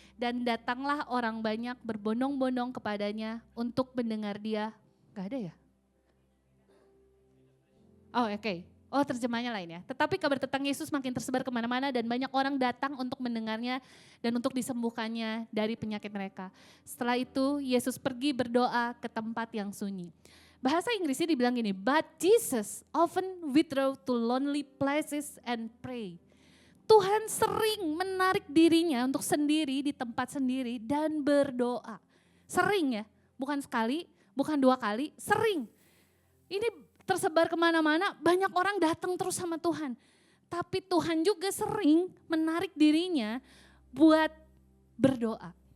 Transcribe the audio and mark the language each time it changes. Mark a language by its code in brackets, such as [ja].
[id] Dan datanglah orang banyak berbondong-bondong kepadanya untuk mendengar dia. Gak ada ya? Oh oke. Oh terjemahnya lain ya. Tetapi kabar tentang Yesus makin tersebar kemana-mana dan banyak orang datang untuk mendengarnya dan untuk disembuhkannya dari penyakit mereka. Setelah itu Yesus pergi berdoa ke tempat yang sunyi. Bahasa Inggrisnya dibilang gini, [en] but Jesus often withdrew to lonely places and pray. [id] Tuhan sering menarik dirinya untuk sendiri di tempat sendiri dan berdoa. Sering ya, bukan sekali, bukan 2 kali, sering. Ini tersebar kemana-mana, banyak orang datang terus sama Tuhan. Tapi Tuhan juga sering menarik dirinya buat berdoa.